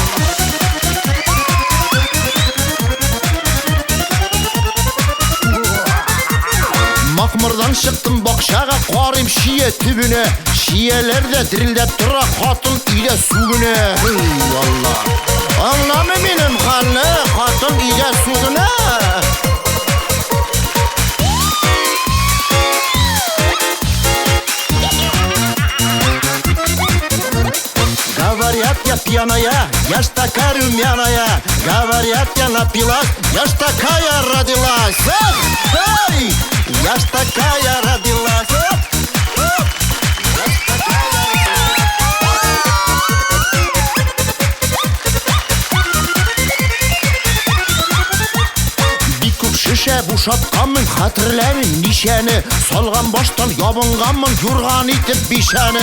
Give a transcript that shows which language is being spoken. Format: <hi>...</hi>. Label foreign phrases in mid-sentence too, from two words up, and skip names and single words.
<tt>Макмырдан чыктым бакчага, карыйм шия төбүнә. Шияләрдә дирилдәп тора, хатын өйдә сүгенә. Алла. Аңламы минем хәлне, хатын өйдә сүгенә.</tt> <ru>Говорят, я пьяная, я ж такая румяная. Говорят, я напилась, я ж такая родилась. Я ж такая родилась.</ru> <tt>Бик күп шешә бушатканмын, хәтерләмим нишәне. Салган баштан ябынганмын, юрган итеп бишәне.</tt>